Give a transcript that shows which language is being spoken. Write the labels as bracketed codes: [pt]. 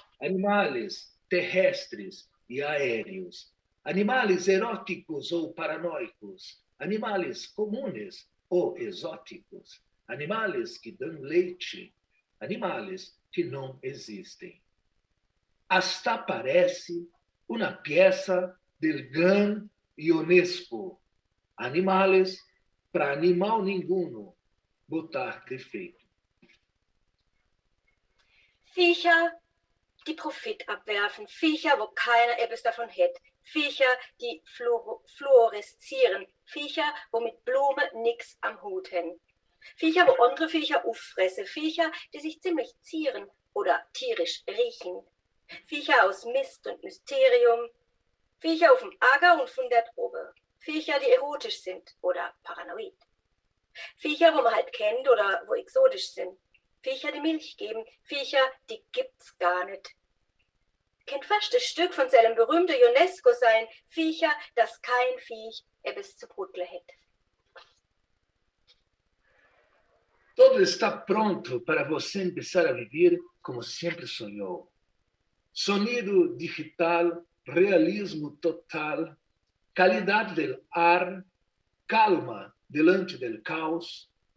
[pt] animales terrestres e aéreos, animales eróticos ou paranoicos, animales comunes ou exóticos, animales que dão leite, animales que não existem. [es] Hasta [pt] parece uma peça [es] del gran [pt] Ionesco, animales para animal nenhum botar defeito. [de] Viecher, die Profit abwerfen, Viecher, wo keiner etwas davon hätte, Viecher, die fluoreszieren, Viecher, wo mit Blume nix am Hut hängen, Viecher, wo andere Viecher auffressen, Viecher, die sich ziemlich zieren oder tierisch riechen, Viecher aus Mist und Mysterium, Viecher auf dem Acker und von der Probe, Viecher, die erotisch sind oder paranoid, Viecher, wo man halt kennt oder wo exotisch sind, Viecher, die Milch geben, Viecher, die gibt's gar nicht. Kennt fast das Stück von seinem berühmten UNESCO sein, Viecher, das kein Viech etwas zu brutteln hätte. [pt] Tudo está pronto para você começar a viver como sempre sonhou. [es] Sonido digital, realismo total, qualidade del ar, calma delante del caos.